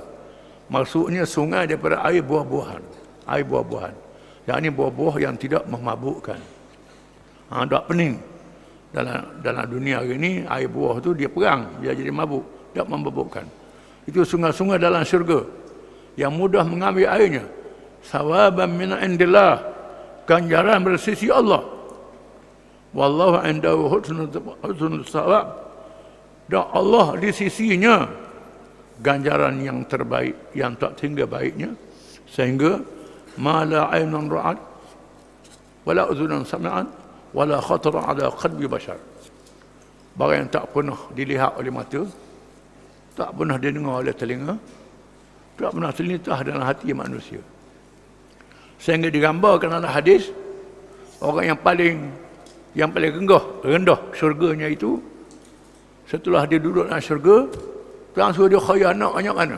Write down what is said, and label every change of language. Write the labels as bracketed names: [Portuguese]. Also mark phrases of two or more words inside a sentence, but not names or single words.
[Malay] Maksudnya sungai daripada air buah-buahan. Air buah-buahan. Yang ini buah-buah yang tidak memabukkan. Tak pening. Dalam dunia hari ini, air buah tu dia perang, dia jadi mabuk, tak memabukkan. Itu sungai-sungai dalam syurga yang mudah mengambil airnya. [Arabic] ثوابا من عند الله, [Malay] ganjaran dari sisi Allah. [Arabic] والله عنده حسن الثواب. [Malay] Dan Allah di sisinya ganjaran yang terbaik, yang tak tinggal baiknya, sehingga [Arabic] ما لا عين رأت ولا أذن سمعت ولا خطر على قلب بشر. [Malay] Barang yang tak pernah dilihat oleh mata, tak pernah didengar oleh telinga, tak pernah terlintas dalam hati manusia. Sehingga digambarkan dalam hadis, orang yang paling rendah syurganya itu, setelah dia duduk dalam syurga, langsung dia khayal nak banyak mana.